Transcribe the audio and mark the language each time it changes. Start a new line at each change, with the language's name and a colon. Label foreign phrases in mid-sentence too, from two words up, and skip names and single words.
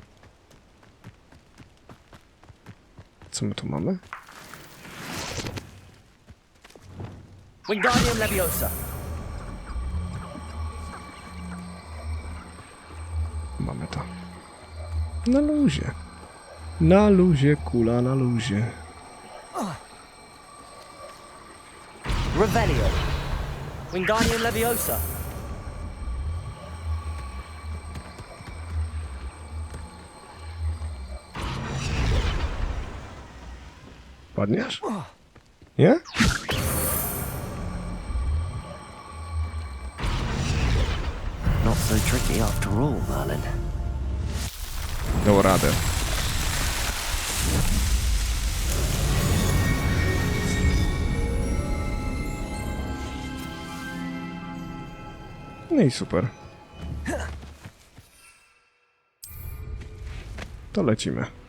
Polish: Co my tu mamy? Wingardium Leviosa. Mamy to. Na luzie. Na luzie, kula na luzie. Revelio. Wingardium Leviosa. Padniesz? Nie?
English: Not so tricky after all, Merlin.
Polish: Dał radę. No i super. To lecimy.